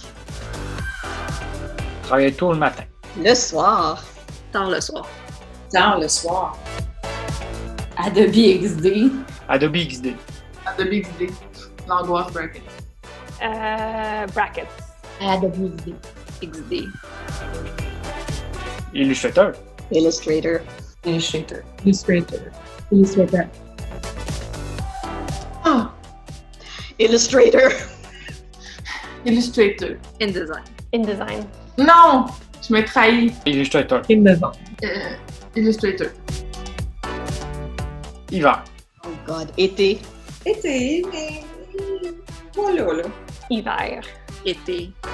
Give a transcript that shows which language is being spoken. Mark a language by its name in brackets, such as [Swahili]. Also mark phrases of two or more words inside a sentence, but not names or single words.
[French] Travailler tôt le matin. Le soir. Tard le soir. Tard le soir. Adobe XD. Adobe XD. Adobe XD. L'angoisse bracket. Brackets. Adobe XD. XD. Illustrator. Illustrator. Illustrator. Illustrator. Illustrator. Oh! Illustrator. Illustrator. InDesign. InDesign. Non! Je me trahis. Illustrator. InDesign. Illustrator. Hiver. [English] Oh God. Été. [French] Été, mais voilà, là. Hiver. Été.